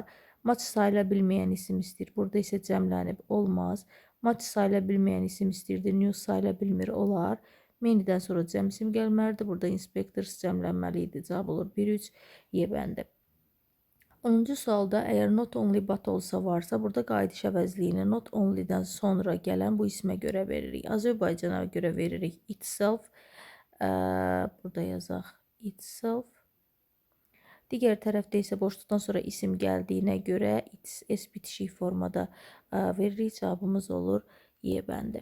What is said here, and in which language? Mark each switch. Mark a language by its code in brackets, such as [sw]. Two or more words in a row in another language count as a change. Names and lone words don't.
[az] Much sayıla bilməyən isim istəyir. Burada isə cəmlənib olmaz. Much sayıla bilməyən isim istəyirdi. News sayıla bilmir, olar. Many'dən sonra cəm isim gəlməlidir. Burada inspectors cəmlənməli idi. Cavab olur 1-3 Y bəndi. 10-cu sualda əgər [en] not only but [az] olsa varsa, burada qayıdış əvəzliyini [en] not only- [az] dən sonra gələn bu ismə görə veririk. Azərbaycana görə veririk itself. Burada yazaq itself. Digər tərəfdə isə boşluqdan sonra isim gəldiyinə görə it's, s bitişik formada veririk. Cavabımız olur Y bəndi.